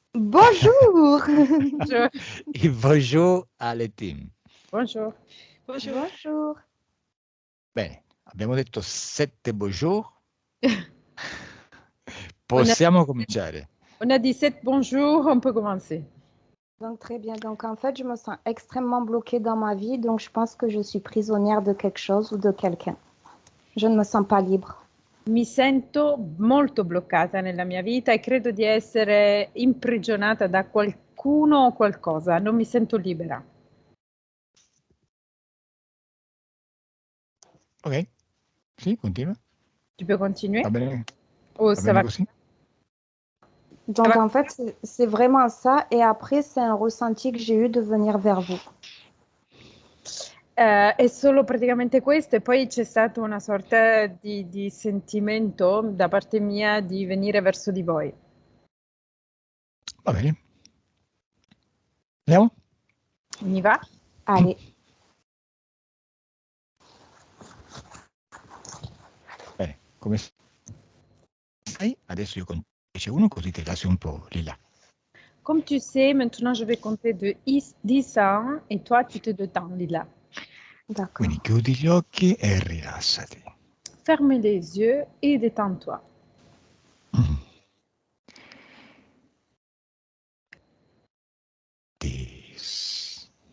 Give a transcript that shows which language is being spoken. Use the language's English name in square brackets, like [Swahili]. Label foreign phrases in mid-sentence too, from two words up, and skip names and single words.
[French] Bonjour. Bonjour. [Italian] E bonjour alle team. [French] Bonjour. Bonjour. [Italian] Bene, abbiamo detto 7 bonjour. [French] On a, [Italian] Possiamo cominciare. [French] on a dit 7 bonjours, on peut commencer. Donc très bien. Donc en fait, je me sens extrêmement bloquée dans ma vie, donc je pense que je suis prisonnière de quelque chose ou de quelqu'un. Je ne me sens pas libre. [Italian] Mi sento molto bloccata nella mia vita e credo di essere imprigionata da qualcuno o qualcosa, non mi sento libera. Ok? Sì, continua. [French] Tu peux continuer? [Italian] Va bene, [French] Ou [Italian] va [French] ça [Italian] bene [French] va? [Italian] così? [French] Donc en fait, c'est vraiment ça. Et après, c'est un ressenti que j'ai eu de venir vers vous. [Italian] È solo praticamente questo e poi c'è stata una sorta di sentimento da parte mia di venire verso di voi. Va bene. Andiamo? [French] On y va? Allez. [Italian] Bene, come sai, adesso io conto 1 così ti lascio un po' lì là. [French] Comme tu sais, maintenant je vais compter de 10 à 1 et toi tu te détends, Lila. D'accord. [Italian] Quindi chiudi gli occhi e rilassati. [French] Ferme les yeux et détends-toi. This.